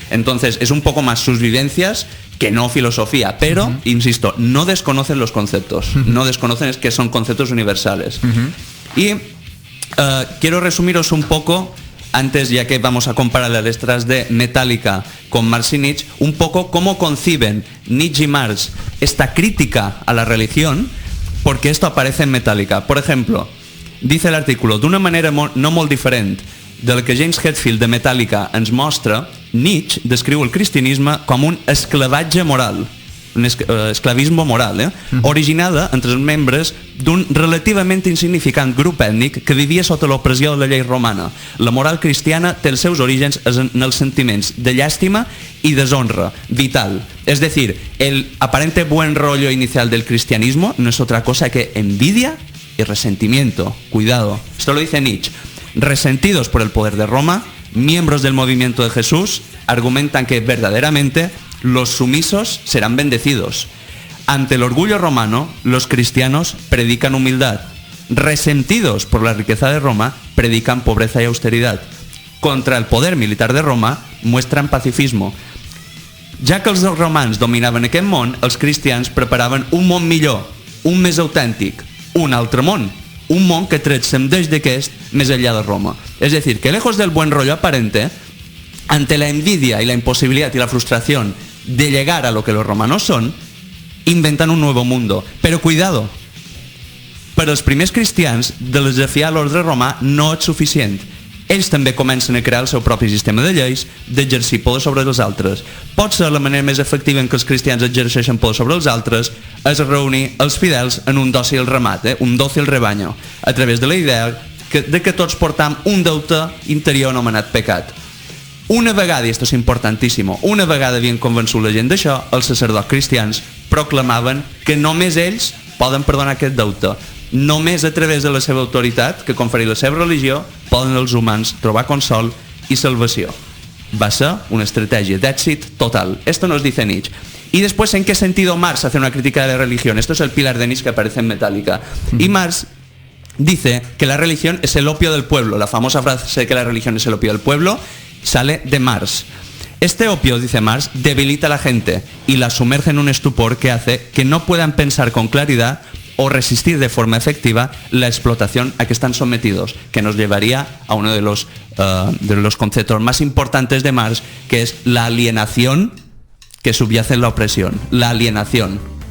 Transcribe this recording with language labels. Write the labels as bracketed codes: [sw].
[es] Entonces es un poco más sus vivencias que no filosofía, pero, insisto, no desconocen los conceptos, no desconocen, es que son conceptos universales. Y quiero resumiros un poco, antes, ya que vamos a comparar las letras de Metallica con Marx y Nietzsche, un poco cómo conciben Nietzsche y Marx esta crítica a la religión, porque esto aparece en Metallica. Por ejemplo, dice el artículo, [ca] d'una manera no molt diferent del que James Hetfield de Metallica ens mostra, Nietzsche descriu el cristianisme com un esclavatge moral, [es] un esclavismo moral, [ca] originada entre els membres d'un relativament insignificant grup ètnic que vivia sota l'opressió de la llei romana. La moral cristiana té els seus orígens en els sentiments de llàstima y deshonra vital. [es] Es decir, el aparente buen rollo inicial del cristianismo no es otra cosa que envidia y resentimiento. Cuidado, esto lo dice Nietzsche. Resentidos por el poder de Roma, miembros del movimiento de Jesús argumentan que verdaderamente los sumisos serán bendecidos. Ante el orgullo romano, los cristianos predican humildad. Resentidos por la riqueza de Roma, predican pobreza y austeridad. Contra el poder militar de Roma, muestran pacifismo. [ca] Ja que els romans dominaven aquest món, els cristians preparaven un món millor, un més autèntic, un altre món, un món que trascendeix d'aquest més allá de Roma. [es] Es decir, que lejos del buen rollo aparente, ante la envidia y la imposibilidad y la frustración de llegar a lo que los romanos son, inventan un nuevo mundo. [ca] Però cuidado, per als primers cristians, de desafiar l'ordre romà no és suficient. ells també comencen a crear el seu propi sistema de lleis, d'exercir poder sobre els altres. Potser la manera més efectiva en què els cristians exerceixen poder sobre els altres és reunir els fidels en un dòcil ramat, un dòcil rebaño, a través de la idea de que tots portam un deute interior anomenat pecat. Una vegada, i esto és importantíssim, una vegada havien convençut la gent d'això, els sacerdots cristians proclamaven que només ells poden perdonar aquest deute. Només a través de la seva autoritat, que confereix la seva religió, poden els humans trobar consol i salvació. Va ser una estratègia d'èxit total. [es] Esto nos dice Nietzsche. Y después, ¿en qué sentido Marx hace una crítica de la religión? Esto es el pilar de Nietzsche que aparece en Metallica. Y Marx dice que la religión es el opio del pueblo. La famosa frase de que la religión es el opio del pueblo sale de Marx. Este opio, dice Marx, debilita a la gente y la sumerge en un estupor que hace que no puedan pensar con claridad o resistir de forma efectiva la explotación a que están sometidos, que nos llevaría a uno de los conceptos más importantes de Marx, que es la alienación que subyace en la opresión. La alienación.